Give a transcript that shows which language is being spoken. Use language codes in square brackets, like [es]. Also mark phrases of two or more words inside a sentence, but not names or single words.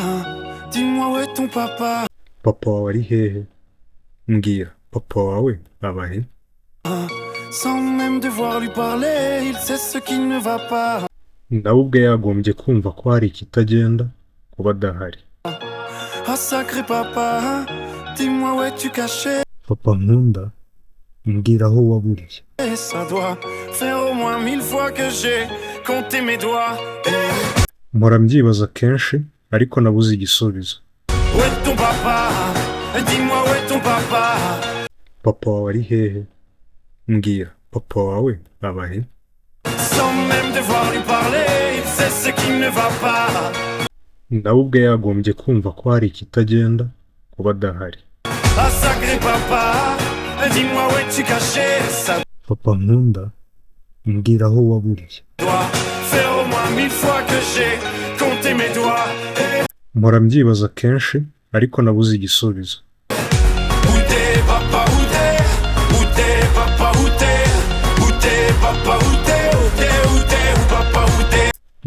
[fr] Dis-moi où est ton papa? [rw] Papa wawe ari hehe? Mbwira papa wawe aba he? [fr] Sans même devoir lui parler, il sait ce qui ne va pas. [rw] Nawe ubwe yagombye kumva ko hari ikitagenda kuba adahari. [fr] Ah sacré papa, dis-moi où es-tu caché? [rw] Papa nkunda, mbwira aho waburiye. [fr] Et ça doit faire au moins 1000 fois que j'ai compté mes doigts. [rw] Mpora mbyibaza kenshi ariko nabuze igisubizo. [fr] Où est ton papa? Dis-moi où est ton papa? [rw] Papa wawe ari hehe? Mbwira papa wawe aba he? [fr] Sans même devoir lui parler, il sait ce qui ne va pas. [rw] Nawe ubwe yagombye kumva ko hari ikitagenda kuba adahari. [fr] Ah sacré papa, dis-moi où es-tu caché? Ça [rw] Papa nkunda, mbwira aho waburiye. [fr] doit faire au moins 1000 fois que j'ai compté mes doigts. [rw] Mpora mbyibaza kenshi ariko nabuze igisubizo. [fr] Où t'es papa, où t'es? Où t'es papa, où t'es? Où t'es papa, où t'es? Où t'es, où t'es, où papa, où t'es?